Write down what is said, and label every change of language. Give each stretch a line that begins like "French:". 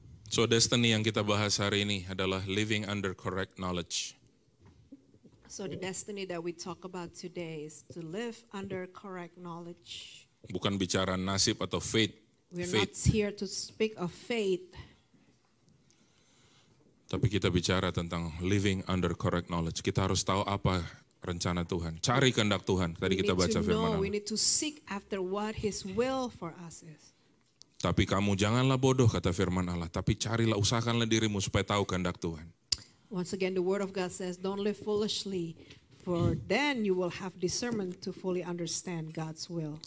English: So destiny
Indonesian: yang kita bahas hari ini adalah
English: living under correct knowledge. So the destiny that we talk about today is to live under correct knowledge.
Indonesian: Bukan bicara nasib atau fate.
English: We're not here to speak of faith,
Indonesian: Tapi kita bicara tentang
English: living under correct knowledge.
Indonesian: Kita harus tahu apa rencana Tuhan. Cari kehendak Tuhan. Tadi kita baca firman
English: we
Indonesian: Allah.
English: need to seek after what His will for us is.
Indonesian: Tapi kamu janganlah bodoh, kata firman Allah. Tapi carilah, usahakanlah dirimu supaya tahu kehendak Tuhan.
English: Once again, the Word of God says, don't live foolishly, for then you will have discernment to fully understand God's will.